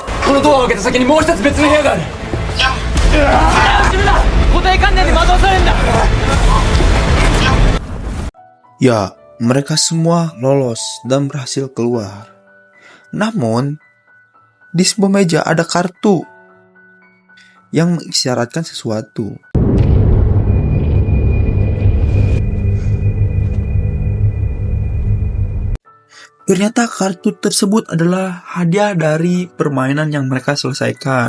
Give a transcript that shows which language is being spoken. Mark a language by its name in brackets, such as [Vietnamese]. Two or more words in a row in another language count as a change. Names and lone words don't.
[Japanese] このドアを開けた先にもう一つ別の部屋がある。固定観念で惑わされるんだ。 [Indonesian] Ya, mereka semua lolos dan berhasil keluar. Namun, di sebuah meja ada kartu yang mengisyaratkan sesuatu. Ternyata kartu tersebut adalah hadiah dari permainan yang mereka selesaikan.